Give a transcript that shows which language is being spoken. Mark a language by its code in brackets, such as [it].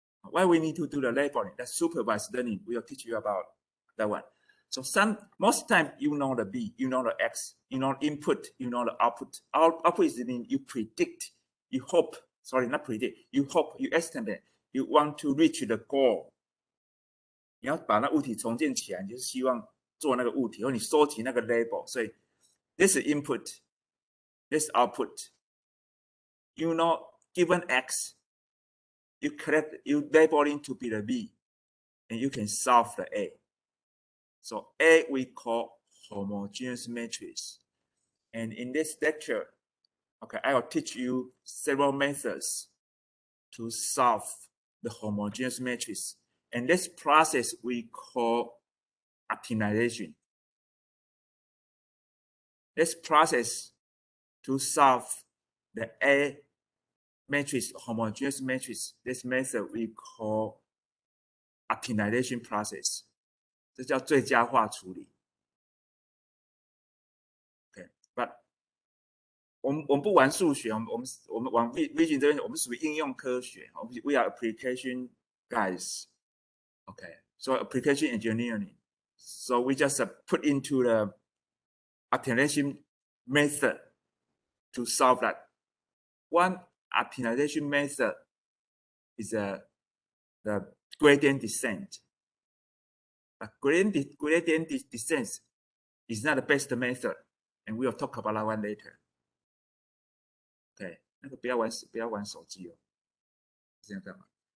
[en] Why we need to do the labeling? That's supervised learning. We will teach you about that one. So most time you know the B, you know the X, you know input, you know the output. Output is mean you predict, you hope. Sorry, not predict. You hope, you estimate, you want to reach the goal. [zh] 你要把那物体重建起来，你就是希望做那个物体，或你收集那个 label。 [en] 所以 this is input, this output. You know, given X, you labeling to be the B, and you can solve the A. So A we call homogeneous matrix. And in this lecture, okay, I will teach you several methods to solve the homogeneous matrix. And this process we call optimization. This process to solve the A matrix, homogeneous matrix, this method we call optimization process. [zh] 这叫最佳化处理。 Okay, but 我们不玩数学，我们往 vision 这边，我们属于应用科学。 [en] We are application guys. Okay, so application engineering. So we just put into the optimization method to solve that. One optimization method is the gradient descent. But gradient descent is not the best method, and we will talk about that one later. [zh] Okay, 那个不要玩手机哦，这样干嘛？